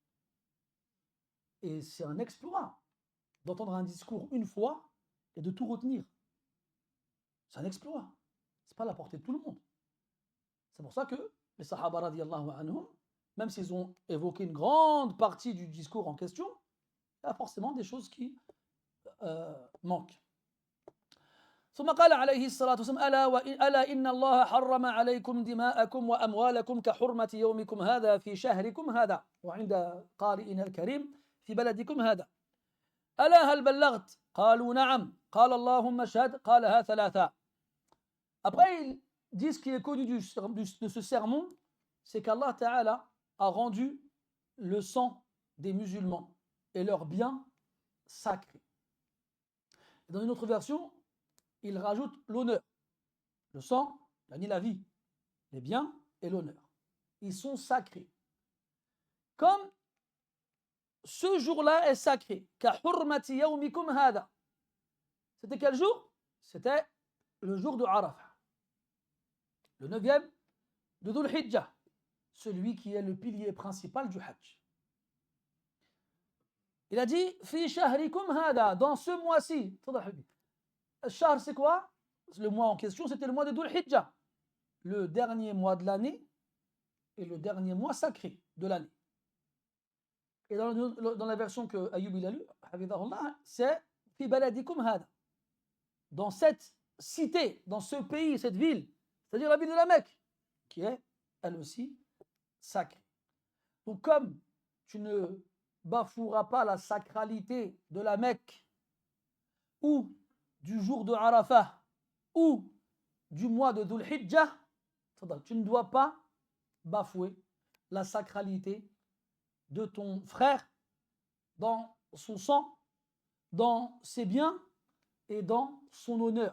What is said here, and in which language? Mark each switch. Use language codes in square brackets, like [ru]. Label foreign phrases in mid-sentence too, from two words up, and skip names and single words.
[fr] Et c'est un exploit d'entendre un discours une fois et de tout retenir. C'est un exploit. Ce n'est pas à la portée de tout le monde. C'est pour ça que les Sahaba [ar] رضي الله عنهم, [fr] même s'ils ont évoqué une grande partie du discours en question, il y a forcément des choses qui manquent. [ar] ثم قال عليه الصلاة والسلام ألا إن الله حرم عليكم دماءكم وأموالكم كحرمة يومكم هذا في شهركم هذا وعند قارئنا الكريم في بلدكم هذا ألا هل بلغت قالوا نعم قال اللهم اشهد قالها ثلاثا. [fr] Après ils disent ce qui est connu de ce sermon, c'est qu'Allah Ta'ala a rendu le sang des musulmans et leurs biens sacrés. Dans une autre version, il rajoute l'honneur. Le sang, la vie, les biens et l'honneur. Ils sont sacrés. Comme ce jour-là est sacré. [ar] كحرمة يومكم هذا. [fr] C'était quel jour? C'était le jour de Arafah. Le 9e de Dhul Hijjah. Celui qui est le pilier principal du Hajj. Il a dit [ar] في شهركم هذا, [fr] dans ce mois-ci. Shahr, c'est quoi? Le mois en question, c'était le mois de Dhul Hijjah, le dernier mois de l'année et le dernier mois sacré de l'année. Et dans la version que Ayoub il a lue, hafidhahullah, c'est [ar] في بلدكم هذا. [fr] Dans cette cité, dans ce pays, cette ville, c'est-à-dire la ville de la Mecque, qui est elle aussi sacrée. Donc comme tu ne bafoueras pas la sacralité de la Mecque ou du jour de Arafah ou du mois de Dhul Hijjah, tu ne dois pas bafouer la sacralité de ton frère dans son sang, dans ses biens et dans son honneur.